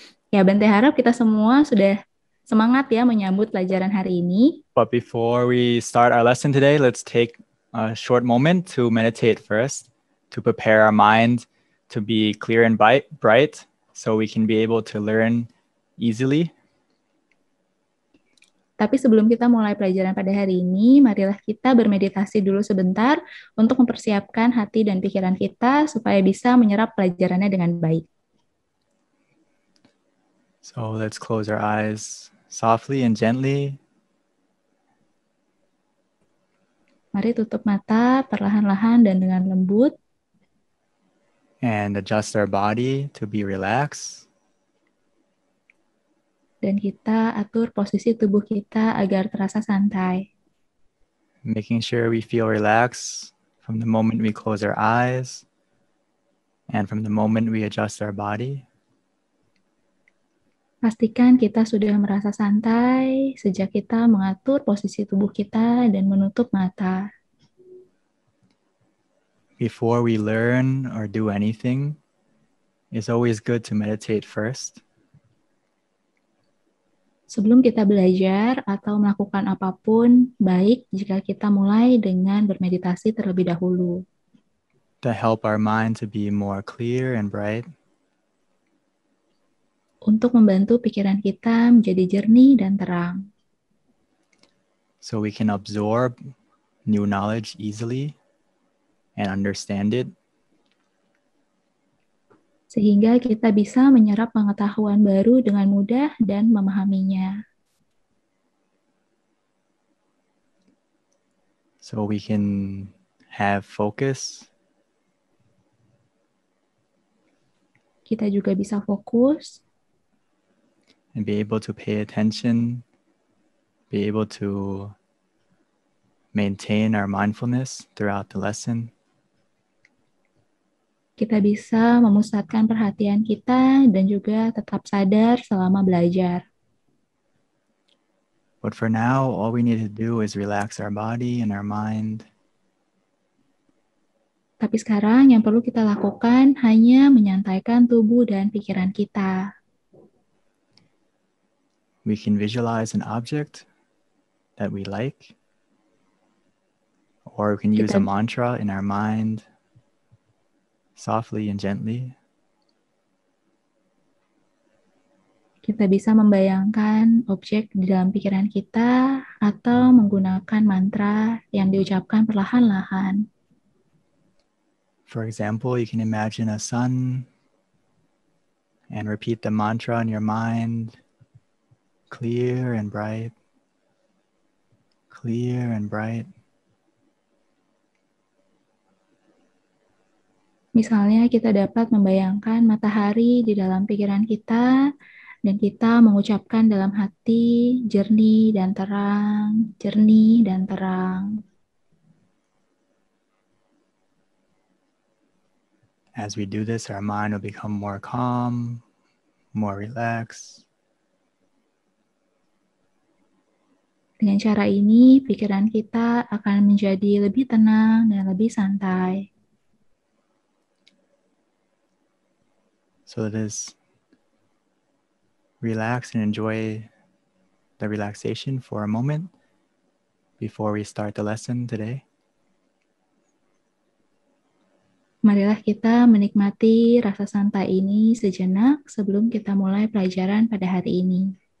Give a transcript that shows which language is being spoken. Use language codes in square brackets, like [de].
[id] Ya, Bante harap kita semua sudah semangat ya menyambut pelajaran hari ini. [en] But before we start our lesson today, let's take a short moment to meditate first, to prepare our mind to be clear and bright, so we can be able to learn easily. [id] Tapi sebelum kita mulai pelajaran pada hari ini, marilah kita bermeditasi dulu sebentar untuk mempersiapkan hati dan pikiran kita supaya bisa menyerap pelajarannya dengan baik. [en] So let's close our eyes softly and gently. [id] Mari tutup mata perlahan-lahan dan dengan lembut. [en] And adjust our body to be relaxed. [id] Dan kita atur posisi tubuh kita agar terasa santai. [en] Making sure we feel relaxed from the moment we close our eyes and from the moment we adjust our body. [id] Pastikan kita sudah merasa santai sejak kita mengatur posisi tubuh kita dan menutup mata. [en] Before we learn or do anything, it's always good to meditate first. [id] Sebelum kita belajar atau melakukan apapun, baik jika kita mulai dengan bermeditasi terlebih dahulu. [en] To help our mind to be more clear and bright. [id] Untuk membantu pikiran kita menjadi jernih dan terang. [en] So we can absorb new knowledge easily and understand it. [id] Sehingga kita bisa menyerap pengetahuan baru dengan mudah dan memahaminya. [en] So we can have focus. [id] Kita juga bisa fokus. [en] And be able to pay attention. Be able to maintain our mindfulness throughout the lesson. [id] Kita bisa memusatkan perhatian kita dan juga tetap sadar selama belajar. [en] But for now, all we need to do is relax our body and our mind. [id] Tapi sekarang yang perlu kita lakukan hanya menyantaikan tubuh dan pikiran kita. [en] We can visualize an object that we like, or we can use a mantra in our mind, softly and gently. [id] Kita bisa membayangkan objek di dalam pikiran kita atau menggunakan mantra yang diucapkan perlahan-lahan. [en] For example, you can imagine a sun and repeat the mantra in your mind, clear and bright, clear and bright. [id] Misalnya kita dapat membayangkan matahari di dalam pikiran kita dan kita mengucapkan dalam hati jernih dan terang, jernih dan terang. [en] As we do this, our mind will become more calm, more relaxed. [id] Dengan cara ini, pikiran kita akan menjadi lebih tenang dan lebih santai. [en] So just relax and enjoy the relaxation for a moment before we start the lesson today. [id] Marilah kita menikmati rasa santai ini sejenak sebelum kita mulai pelajaran pada hari ini.